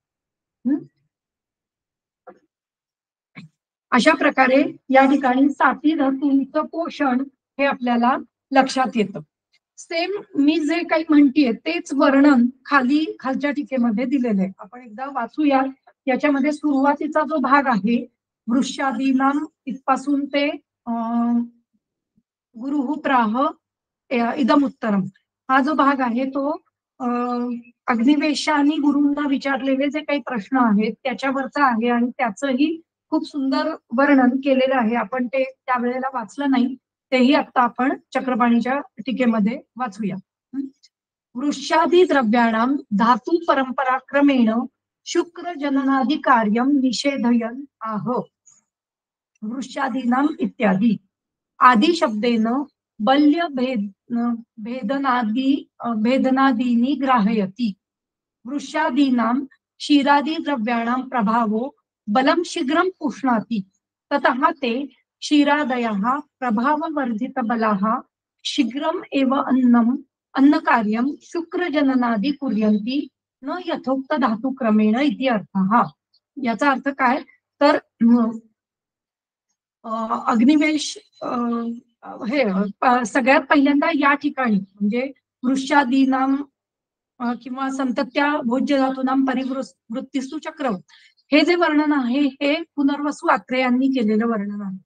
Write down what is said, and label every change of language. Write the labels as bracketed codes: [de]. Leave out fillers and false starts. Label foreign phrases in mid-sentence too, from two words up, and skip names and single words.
[mr] अशा प्रकारे या ठिकाणी साती धातूंचं पोषण हे आपल्याला लक्षात येतं. सेम मी जे काही म्हणतीये तेच वर्णन खालच्या टीकेमध्ये दिलेलं आहे. आपण एकदा वाचूया. याच्यामध्ये सुरुवातीचा जो भाग आहे वृषादीनाम इथपासून ते [sa] गुरुः प्राह इदम उत्तरम, [mr] हा जो भाग आहे तो अग्निवेशाने गुरूंना विचारलेले जे काही प्रश्न आहेत त्याच्यावरचा आहे आणि त्याचंही खूप सुंदर वर्णन केलेलं आहे. आपण ते त्यावेळेला वाचलं नाही, तेही आता आपण चक्रपाणीच्या टीकेमध्ये वाचूया. [sa] वृषादी द्रव्याणाम धातू परंपराक्रमेण शुक्र जननादि कार्यम निषेधयन आह. वृषादीनाम इत्यादी आदि शब्देन बल्य भेदनादीनी ग्राहयति. वृषादीनां क्षीरादि द्रव्याणां प्रभावो बलं शीघ्रं पुष्णाति. ततः ते क्षीरादयः प्रभाववर्धितबलाः शीघ्रम् एव अन्नकार्यं शुक्रजननादि कुर्यन्ति न यथोक्त धातुक्रमेण इति अर्थः. [mr] याचा अर्थ काय तर अग्निवेश हे सगळ्यात पहिल्यांदा या ठिकाणी म्हणजे वृषादीनाम किंवा [sa] संतत्या भोज्य धातूनाम परिवृत्तिस्तु चक्र, [mr] हे जे वर्णन आहे हे पुनर्वसू आत्रे यांनी केलेलं वर्णन आहे.